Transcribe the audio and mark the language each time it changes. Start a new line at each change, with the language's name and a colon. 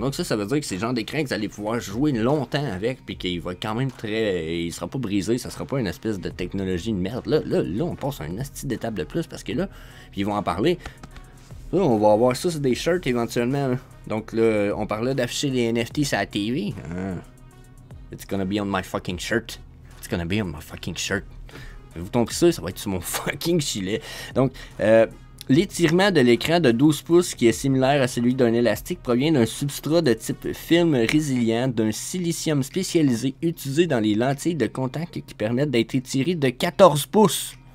French: Donc ça veut dire que c'est le genre d'écran que vous allez pouvoir jouer longtemps avec, puis qu'il va quand même il sera pas brisé, ça sera pas une espèce de technologie de merde. Là on passe à une astuce d'étape de plus, parce que là, puis ils vont en parler. Là, on va avoir ça sur des shirts éventuellement. Là. Donc là, on parlait d'afficher les NFT sur la TV.
English: It's gonna be on my fucking shirt. It's gonna be on my fucking shirt.
French: Vous compris ça? Ça va être sur mon fucking gilet. Donc, l'étirement de l'écran de 12 pouces, qui est similaire à celui d'un élastique, provient d'un substrat de type film résilient, d'un silicium spécialisé utilisé dans les lentilles de contact qui permettent d'être étirées de 14 pouces.